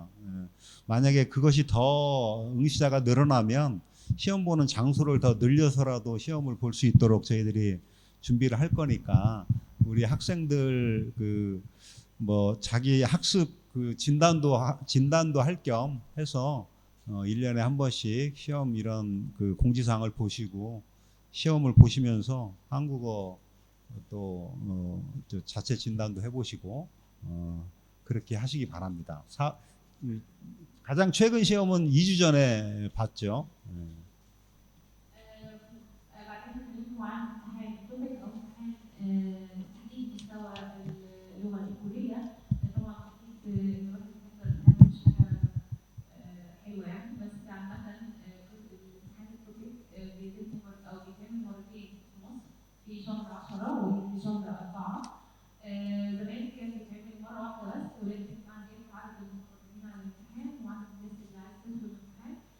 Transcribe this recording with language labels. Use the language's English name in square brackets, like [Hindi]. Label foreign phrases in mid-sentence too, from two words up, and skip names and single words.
[Korean] 만약에 그것이 더 응시자가 늘어나면 시험 보는 장소를 더 늘려서라도 시험을 볼 수 있도록 저희들이 준비를 할 거니까 우리 학생들 그 뭐 자기 학습 그 진단도 할 겸 해서 1년에 한 번씩 시험 이런 그 공지사항을 보시고 시험을 보시면서 한국어 또 자체 진단도 해보시고 그렇게 하시기 바랍니다. 가장 최근 시험은 2주 전에 봤죠. [Arabic] بعدين اتكلموا عن امتحان التوبك او امتحان تحديد مستوى اللغه الكوريه طبعا اكيد ان الواحد يحضر امتحان مش حاجه حلوه يعني بس عامه جزء الامتحان التوبك بيتم مرتين في مصر في شهر 10 وفي شهر 4 زمان كان بيتعمل مره واحده بس ولكن مع زياده عدد المقدمين على الامتحان وعدد الناس اللي عايز تدخل الامتحان